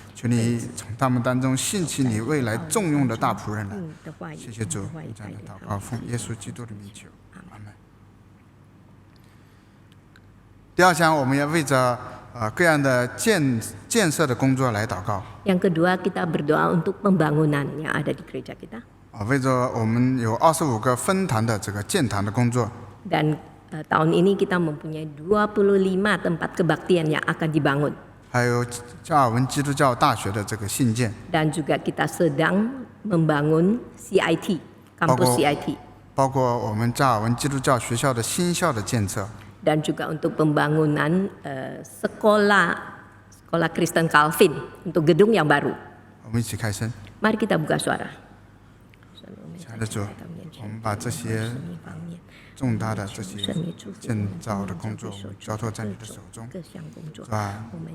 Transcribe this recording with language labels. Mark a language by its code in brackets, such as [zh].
[zh] 求你从他们当中兴起你未来重用的大仆人来。谢谢主，这样的祷告奉耶稣基督的名求，阿门。第2项，我们要为着各样的建设的工作来祷告。 [id] Yang kedua, kita berdoa untuk pembangunan yang ada di gereja kita. [zh] 为着我们有25个分堂的这个建堂的工作。 [id] Dan tahun ini kita mempunyai 25 tempat kebaktian yang akan dibangun. [zh] 还有加尔文基督教大学的这个信件。 [id] Dan juga kita sedang membangun CIT, kampus CIT. [zh] 包括我们加尔文基督教学校的新校的建设。 [id] Dan juga untuk pembangunan sekolah Kristen Calvin untuk gedung yang baru. [zh] 我们一起开声。 [id] Mari kita buka suara. [zh] 亲爱的主，我们把这些重大的这些建造的工作，我们交托在你的手中，是吧？